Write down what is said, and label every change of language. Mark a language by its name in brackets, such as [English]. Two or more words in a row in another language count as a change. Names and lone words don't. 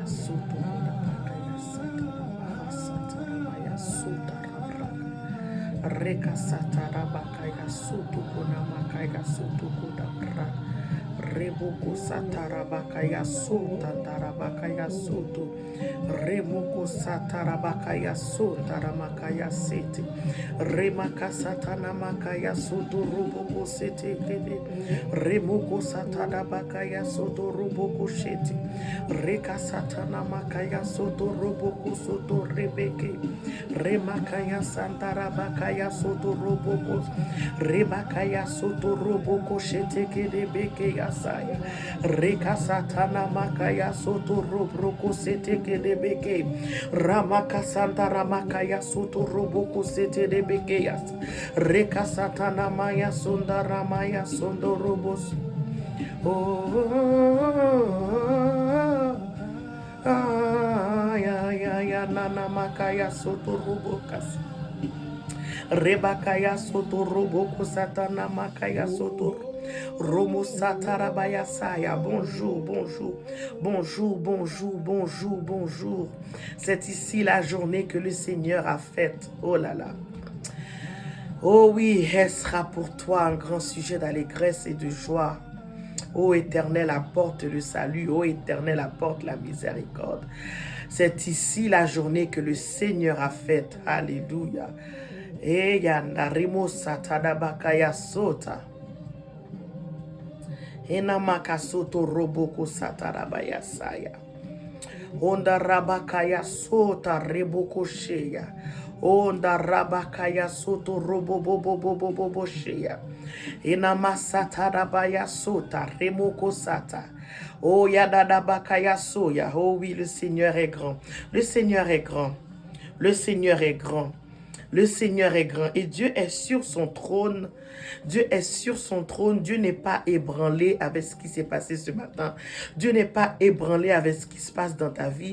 [French] Reka satara bakaya sutu kuna makaya sutu kuda pra rebuku satara bakaya suta tarabakaya sutu remuku satara bakaya suta makaya siti remaka satana makaya sutu rubuku siti kidi remuku satara bakaya sutu rubuku shiti reka satana makaya sutu rubuku sutu rebeke remakaya santara bakaya soto roboko rebakaya soto roboko sheteke de beke yasaya reka satana makaya soto roboko seteke de beke ramaka santara makaya soto roboko sete de beke yas reka satana maya sundara maya sondo robos ya nana makaya soto robokas rebakaya soto roboko satana makaya soto romo satarabaya saya bonjour bonjour. C'est ici la journée que le Seigneur a faite. Oh là là. Oh oui, elle sera pour toi un grand sujet d'allégresse et de joie. Ô Éternel, apporte le salut. Ô Éternel, apporte la miséricorde. C'est ici la journée que le Seigneur a faite. Alléluia. Et yandarimo satadabakaya sota. Enamaka soto roboko satarabaya saya. Onda rabakaya sota reboko sheya. Onda rabakaya soto robobobobobobobo sheya. Enamasatadabaya sota remoko sata. Oh yadadabakaya soya. Oh oui, le Seigneur est grand. Le Seigneur est grand. Le Seigneur est grand. Le Seigneur est grand et Dieu est sur son trône. Dieu est sur son trône. Dieu n'est pas ébranlé avec ce qui s'est passé ce matin. Dieu n'est pas ébranlé avec ce qui se passe dans ta vie.